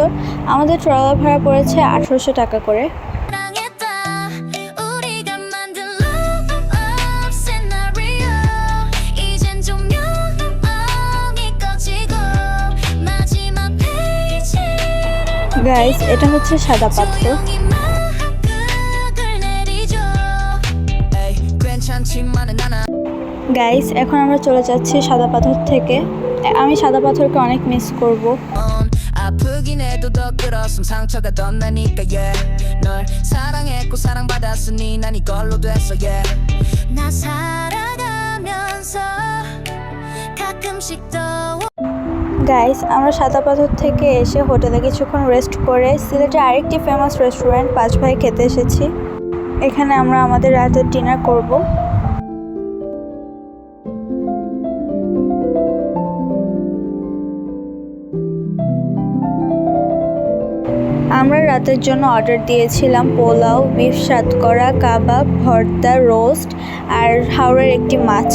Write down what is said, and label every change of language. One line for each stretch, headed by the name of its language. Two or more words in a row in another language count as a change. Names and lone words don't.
Bangla: আমাদের ট্রলার ভাড়া পড়েছে 1800 টাকা করে। গাইস, এটা হচ্ছে সাদা পাথর। গাইস, এখন আমরা চলে যাচ্ছি সাদা পাথর থেকে। আমি সাদা পাথরকে অনেক মিস করব।
Korean: 아프긴 해도 더 끌었음 상처가 더 나니까 yeah 널 사랑했고 사랑받았으니 난 이걸로 됐어 yeah 나 살아가면서 가끔씩 더
Bangla: গাইস, আমরা সাদা পাথর থেকে এসে হোটেলে কিছুক্ষণ রেস্ট করে সিলেটের আরেকটি
English: famous restaurant
Bangla: 5 ভাই খেতে এসেছি। এখানে আমরা আমাদের রাতের ডিনার করব। আমরা রাতের জন্য অর্ডার দিয়েছিলাম পোলাও, বিফ সাতকরা, কাবাব, ভর্তা, রোস্ট আর হাওড়ের একটি মাছ।